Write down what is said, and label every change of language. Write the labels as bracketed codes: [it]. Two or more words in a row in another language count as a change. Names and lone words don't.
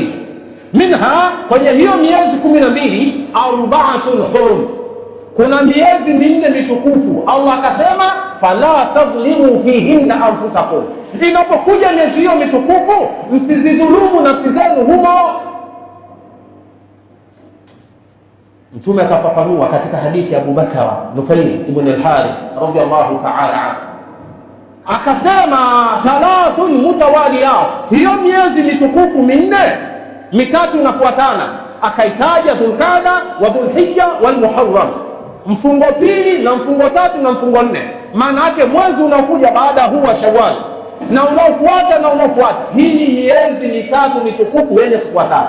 [sw] Minha, kwenye hiyo miezi 12, [ar] أربعة حرم, [sw] kuna miezi minne mitukufu. Allah akasema [ar] فلا تظلموا فيهن أنفسكم, [sw] inapokuja miezi hiyo mitukufu msizidhulumu nafsi zenu humo. Mtume akafafanua katika hadithi ya Abu Bakar Nufayl ibn al-Harith [ar] رضي الله تعالى عنه, [sw] akasema [ar] ثلاث متواليات, [sw] hiyo miezi mitukufu minne mitatu inafuatana, akaitaja Dhulqa'da wa Dhulhijja wal Muharram, mfungo pili na mfungo tatu na mfungo nne. Maana yake mwezi unaokuja baada huu wa Shawwal na unaofuata na unaofuata, hii ni miezi mitatu mitukufu yenye kufuatana.